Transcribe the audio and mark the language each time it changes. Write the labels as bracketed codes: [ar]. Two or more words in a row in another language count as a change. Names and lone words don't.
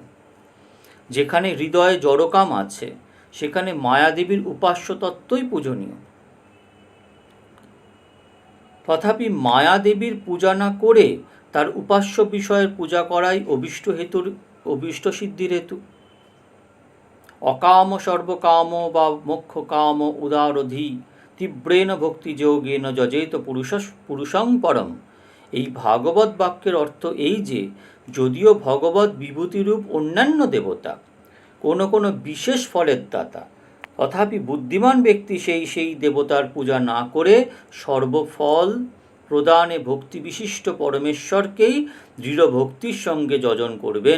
[bn] যেখানে হৃদয়ে জড়কাম আছে, সেখানে মায়াদেবীর উপাস্য তত্ত্বই পূজনীয়। তথাপি মায়াদেবীর পূজা না করে তার উপাস্য বিষয়ের পূজা করাই অভীষ্ট সিদ্ধির হেতু। [sa] অকাম সর্বকাম বা মোক্ষ কাম উদারধি তীব্রেণ ভক্তি যোগেন যজেত পুরুষং পরম। [bn] এই ভাগবত বাক্যের অর্থ এই যে, যদিও ভগবত বিভূতিরূপ অন্যান্য দেবতা কোনো কোনো বিশেষ ফলের দাতা, তথাপি বুদ্ধিমান ব্যক্তি সেই দেবতার পূজা না করে সর্বফল প্রদানে ভক্তি বিশিষ্ট পরমেশ্বরকেই দৃঢ় ভক্তির সঙ্গে যজন করবেন।